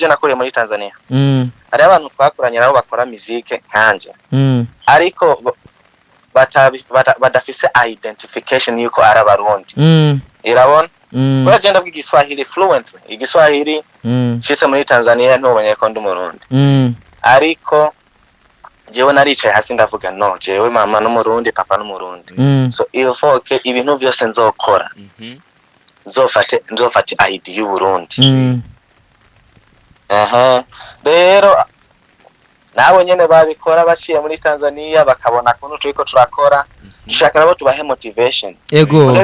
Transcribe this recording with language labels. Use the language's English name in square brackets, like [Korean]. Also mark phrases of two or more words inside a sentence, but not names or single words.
[Rundi] yaje nakuriye muri Tanzania ari abantu twakoranye nabo bakora musique kanje ariko badafise identification yuko ari abarundi irabona ko yaje ndavuga igiswahili fluently igiswahili cise muri Tanzania ntubonye ko ndi umurundi ariko jewe naricaye hasi ndavuga no jewe mama n'umurundi papa n'umurundi so [French] il faut que [Rundi] ibintu byose nzokora nzofate ID y'u Burundi rero nabo nyene babikora baciye muri Tanzania bakabona ko turiko turakora dushaka nabo tubahe motivation ego